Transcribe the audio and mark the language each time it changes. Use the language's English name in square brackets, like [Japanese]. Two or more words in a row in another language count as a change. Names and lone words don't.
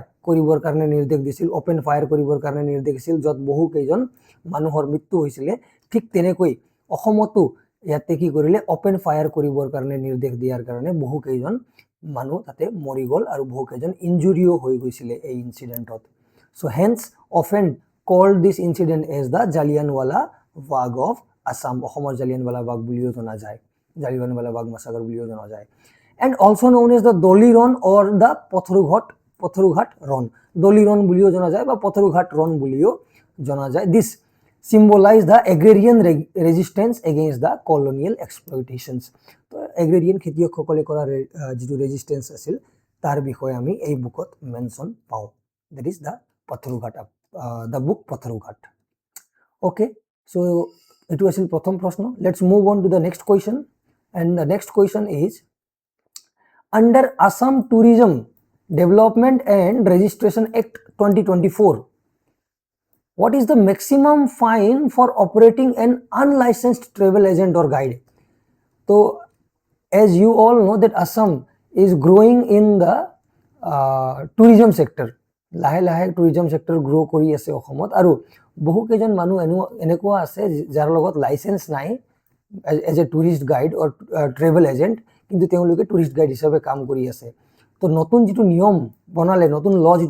[Assamese] কৰিবৰ কাৰণে নিৰ্দেশ দিছিল [English] open fire [Assamese] কৰিবৰ কাৰণে নিৰ্দেশ দিছিল য'ত বহু কেইজন মানুহৰ মৃত্যু হৈছিলে ঠিক তেনেকৈ অসমতো ইয়াতে কি কৰিলে [English] open fire [Assamese] কৰিবৰ কাৰণে নিৰ্দেশ দিয়াৰ কাৰণে বহু কেইজন মানুহ তাতে মৰি গ'ল আৰু বহু কেইজন ইনজুৰিও হৈ গৈছিলে এই ইনচিডেণ্টত [English] so hence often called this incident as the Jallianwala Bagh of Assam. [Assamese] অসমৰ জালিয়ানৱালা বাগ বুলিও জনা যায় জালিয়ানৱালা বাগ মাছাকাৰ বুলিও জনা যায় [English] and also known as the Doli Run or the Pathrughat Run. [Assamese] Doli Run বুলিও জনা যায় বা Pathrughat Run বুলিও জনা যায়. [English] This symbolize the agrarian resistance against the colonial exploitations. [Assamese] তো agrarian খেতিয়কসকলে কৰা যিটো ৰেজিষ্টেন্স আছিল তাৰ বিষয়ে আমি এই বুকত মেনশ্যন পাওঁ [English] that is the Pathrughat the book Pathrughat. Okay, so it was [Assamese] প্ৰথম প্ৰশ্ন. [English] Let's move on to the next question, and the next question is under Assam Tourism Development and Registration Act 2024 what is the maximum fine for operating an unlicensed travel agent or guide? So as you all know that Assam is growing in the tourism sector [Assamese] লাহে লাহে [English] tourism sector [Assamese] গ্ৰ' কৰি আছে অসমত আৰু বহু কেইজন মানুহ এনেকুৱা আছে যাৰ লগত লাইচেন্স নাই [English] as a tourist guide or travel agent [Assamese] কিন্তু তেওঁলোকে [English] tourist guide [Assamese] হিচাপে কাম কৰি আছে তো নতুন যিটো নিয়ম বনালে নতুন ল যিটো